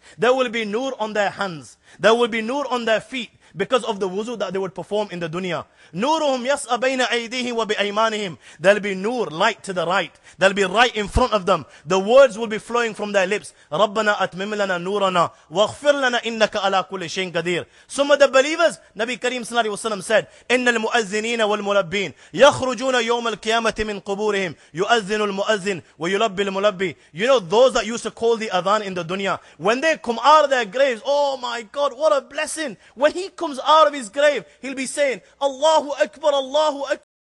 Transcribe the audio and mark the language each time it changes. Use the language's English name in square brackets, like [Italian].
[English] There will be nur on their hands. There will be nur on their feet because of the wuzu that they would perform in the dunya. [Arabic] نُورُهُمْ يَسْأَ بَيْنَ أَيْدِيهِمْ وَبِأَيْمَانِهِمْ. [English] There'll be nur, light to the right. There'll be right in front of them. The words will be flowing from their lips. [Arabic] رَبَّنَا أَتْمِمْ لَنَا نُورَنَا وَاغْفِرْ لَنَا إِنَّكَ عَلَى كُلِّ شَيْءٍ قَدِيرٌ. [English] Some of the believers, Nabi Kareem sallallahu alayhi wa sallam said, [Arabic] إِنَّ الْمُؤَذِّنِينَ وَالْمُلَبِّينَ يَخْرُجُونَ يَوْمَ الْقِيَامَةِ مِنْ قُبُورِهِمْ يُؤَذِّنُ الْمُؤَذِّنُ وَيُلَبِّي الْمُلَبِّي. [English] You know those that used to call the adhan in the dunya, when they come out of their graves, oh my God, what a blessing. When he comes out of his grave, he'll be saying, Allahu Akbar, Allahu Akbar.